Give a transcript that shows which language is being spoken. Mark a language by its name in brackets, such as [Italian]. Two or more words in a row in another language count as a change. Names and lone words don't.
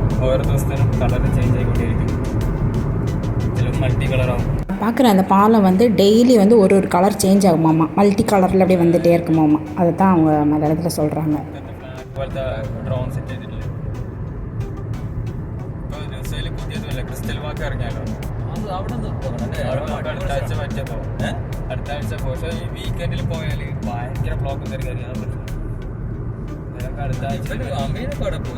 [Malayalam] ഓരോ ദിവസത്തിനും [English] colour change [Malayalam] ആയിക്കൊണ്ടേയിരിക്കും. ചിലപ്പോൾ മൾട്ടി കളറാവും. [Tamil] பார்க்குற அந்த பாலம் டெய்லி ஒரு [English] colour change [Tamil] ஆகுமாம்மா, மல்டி கலரில் அப்படியே வந்துகிட்டே இருக்குமாம்மா. அதை தான் அவங்க மலையாளத்தில் சொல்கிறாங்க. [Malayalam] പോലത്തെ ഡ്രോൺ സെറ്റ് ചെയ്തിട്ടില്ല. ഇപ്പോൾ ന്യൂസിൽ പുതിയതുമില്ല, [English] crystal walk [Malayalam] ഇറങ്ങിയാലോ. അടുത്ത ആഴ്ച പറ്റിയപ്പോ അടുത്ത ആഴ്ച പക്ഷേ ഈ വീക്കെൻഡിൽ പോയാൽ ഭയങ്കര ബ്ലോക്ക് കയറി അടുത്ത ആഴ്ച അമീനൊക്കെ അവിടെ പോയി.